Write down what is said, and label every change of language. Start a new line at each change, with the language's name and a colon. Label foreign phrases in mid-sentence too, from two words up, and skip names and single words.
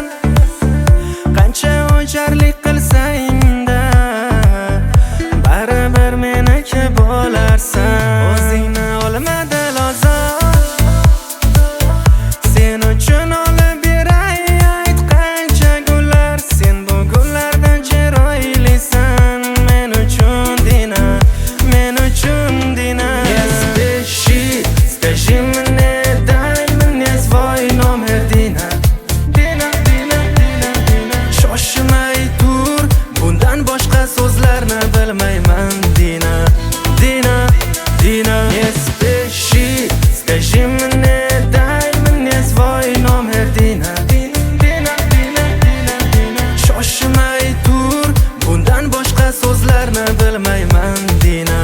Uzbek: Qancha o'jarlik qilsang-da, baribir meniki bo'larsan. O'zingni olmadi lozor, sen uchun olib beray aytqancha gullar. Sen bu gullardan chiroylisan, men uchun Dina, men uchun Dina.
Russian: Скажи мне, дай мне свой номер, Dina. Dina, Dina, Dina, Dina.
Uzbek: Shoshmay tur, bundan boshqa so'zlarni bilmayman, Dina. Dina, Dina.
Russian: Не спеши, скажи мне, дай мне свой номер, Dina. Dina, Dina, Dina, Dina.
Uzbek: Shoshmay tur, bundan boshqa so'zlarni bilmayman, Dina.